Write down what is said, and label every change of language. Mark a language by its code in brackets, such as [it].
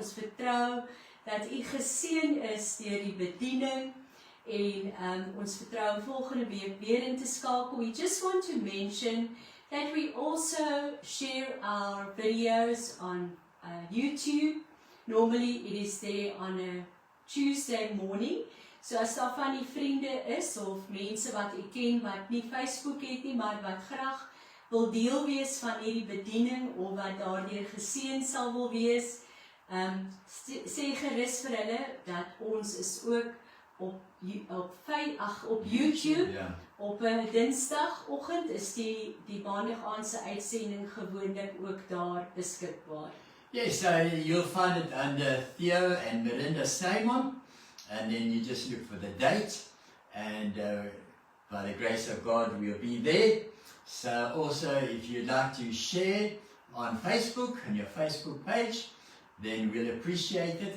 [af] Ons vertrou dat u geseën is deur die bediening en ons vertrou volgende week weer in te skakel. [en] We just want to mention that we also share our videos on YouTube. Normally it is there on a Tuesday morning. [af] So as daar van die vriende is of mense wat u ken wat nie Facebook het nie, maar wat graag wil deel wees van hierdie bediening of wat daardeur geseën sal wil wees, sê gerus vir hulle dat ons is ook op YouTube. [en] Yeah. [af] Op 'n Dinsdagoggend is die maandagaandse uitsending gewoonlik ook daar beskikbaar. [en] Yes, so you'll find it under Theo and Melinda Snyman, and then you just look for the date, and by the grace of God we'll be there. So also if you'd like to share on Facebook, on your Facebook page, then we'll appreciate it.